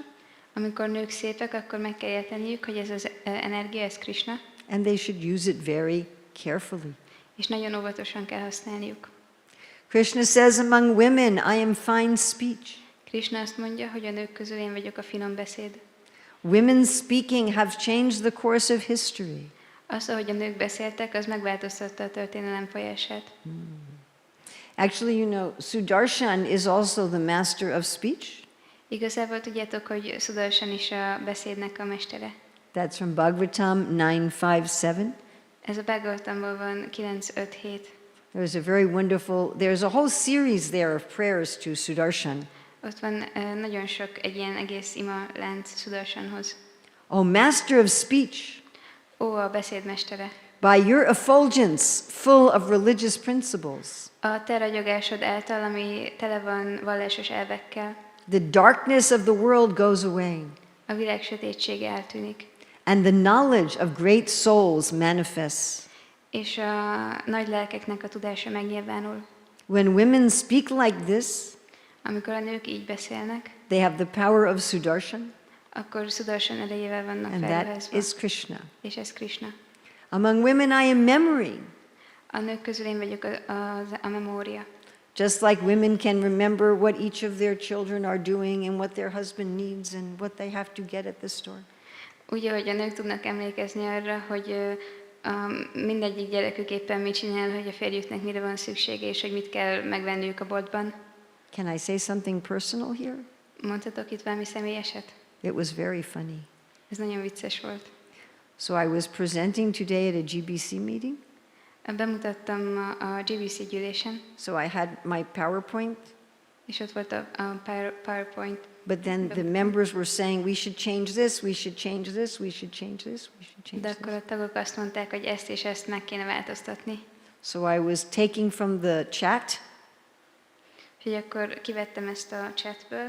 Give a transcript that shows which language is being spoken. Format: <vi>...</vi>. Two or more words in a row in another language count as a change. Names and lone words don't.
<hu>Amikor nők szépek, akkor meg kell érteniük, hogy ez az energia, ez Krisna,</hu> <en>and they should use it very carefully.</en> <hu>és nagyon óvatosan kell használniuk.</hu> <en>Krishna says, among women, I am fine speech.</en> <hu>Krisna azt mondja, hogy a nők közül én vagyok a finom beszéd.</hu> <en>Women speaking have changed the course of history.</en> <hu>Az, ahogy a nők beszéltek, az megváltoztatta a történelem folyását.</hu> <en>Actually, you know, Sudarshan is also the master of speech.</en> <hu>Igazából tudjátok, hogy Sudarshan is a beszédnek a mestere.</hu> <en>That's from Bhagavatam 9:5-7.</en> <hu>Ez a Bhagavatamból van 9.5.7.</hu> <en>There's a very wonderful, there's a whole series there of prayers to Sudarshan.</en> <hu>Ott van nagyon sok egy ilyen egész ima lánc Sudarshanhoz.</hu> <en>Oh, master of speech,</en> <hu>Ó, a beszédmestere!</hu> <en>by your effulgence, full of religious principles,</en> <hu>A te ragyogásod által, ami tele van vallásos elvekkel,</hu> <en>the darkness of the world goes away,</en> <hu>a világ sötétsége eltűnik,</hu> <en>and the knowledge of great souls manifests.</en> <hu>és a nagy lelkeknek a tudása megnyilvánul.</hu> <en>When women speak like this,</en> <hu>Amikor a nők így beszélnek,</hu> <en>they have the power of Sudarshan,</en> <hu>akkor Sudarshan erejével vannak</hu> <en>and that</en> <hu>felruházva,</hu> <en>is Krishna.</en> <hu>és ez Krisna.</hu> <en>Among women, I am memory.</en> <hu>A nők közül én vagyok a memória.</hu> <en>Just like women can remember what each of their children are doing and what their husband needs and what they have to get at the store.</en> <hu>Úgy, ahogy a nők tudnak emlékezni arra, hogy mindegyik gyerekük éppen mit csinál, hogy a férjüknek mire van szüksége, és hogy mit kell megvenniük a boltban.</hu> <en>Can I say something personal here?</en> <hu>Mondhatok itt valami személyeset?</hu> <en>It was very funny.</en> <hu>Ez nagyon vicces volt.</hu> <en>So I was presenting today at a GBC meeting.</en> <hu>Bemutattam a GBC gyűlésen,</hu> <en>So I had my PowerPoint,</en> <hu>és ott volt a PowerPoint.</hu> <en>but then the members were saying, we should change this, we should change this, we should change this, we should change</en> <hu>De akkor</hu> <en>this.</en> <hu>a tagok azt mondták, hogy ezt és ezt meg kéne változtatni.</hu> <en>So I was taking from the chat</en> <hu>Úgyhogy akkor kivettem ezt a chatből,</hu>